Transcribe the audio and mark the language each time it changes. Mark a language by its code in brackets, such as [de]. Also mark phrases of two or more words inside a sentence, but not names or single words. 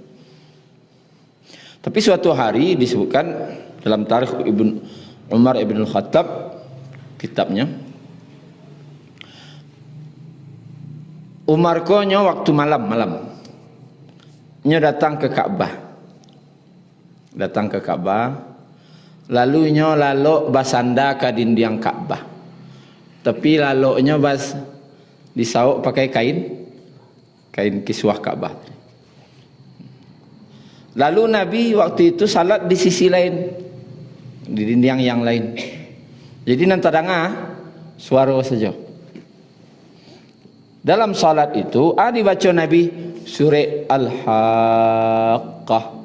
[id] Tapi suatu hari disebutkan dalam tarikh Umar ibn al-Khattab kitabnya, Umar ko nyo waktu malam nyo datang ke Ka'bah, lalu nyo lalok basanda ke dinding Ka'bah, tapi laloknya bas disauk pakai kain kiswah Ka'bah. Lalu Nabi waktu itu salat di sisi lain, di dinding yang lain. Jadi nanti dengar suara saja. Dalam salat itu dibaca Nabi surah Al-Haqqah.